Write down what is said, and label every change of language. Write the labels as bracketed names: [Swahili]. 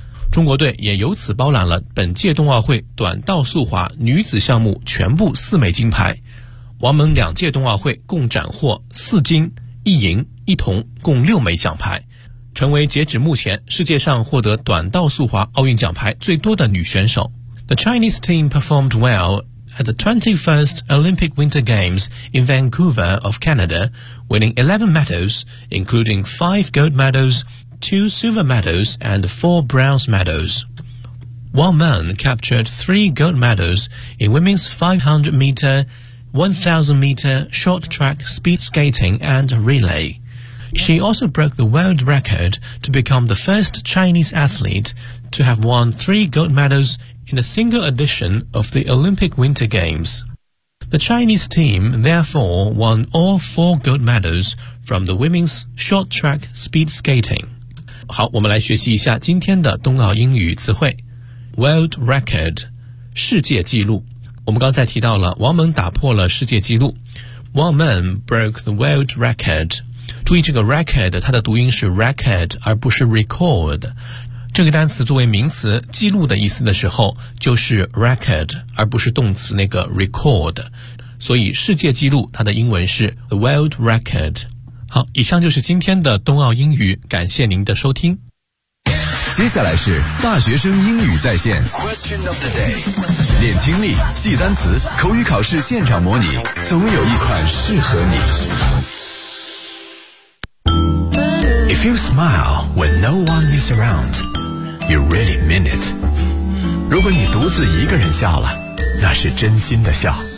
[Chinese] 中国队也由此包揽了本届冬奥会短道速滑女子项目全部4枚金牌。王蒙2届冬奥会共斩获4金1银1铜，共6枚奖牌，成为截止目前世界上获得短道速滑奥运奖牌最多的女选手。 [English] The Chinese team performed well at the 21st Olympic Winter Games in Vancouver of Canada, winning 11 medals, including 5 gold medals, 2 silver medals and 4 bronze medals. Wang Meng captured 3 gold medals in women's 500m, 1000m short track speed skating and relay. She also broke the world record to become the first Chinese athlete to have won 3 gold medals in a single edition of the Olympic Winter Games. The Chinese team therefore won all 4 gold medals from the women's short track speed skating. [Chinese] 好，我们来学习一下今天的冬奥英语词汇。 World record, 世界纪录。我们刚才提到了王蒙打破了世界纪录。王蒙 [English] broke the world record. [Chinese] 注意这个 record, 它的读音是 record, 而不是 record。这个单词作为名词记录的意思的时候就是 record, 而不是动词那个 record。所以世界纪录它的英文是 [English] the world record。 [Chinese] 好，以上就是今天的冬奥英语，感谢您的收听。接下来是大学生英语在线 [English] Question of the day, [Chinese] 练听力，记单词，口语考试现场模拟，总有一款适合你。 [English] If you smile when no one is around, you really mean it. [Chinese] 如果你独自一个人笑了，那是真心的笑。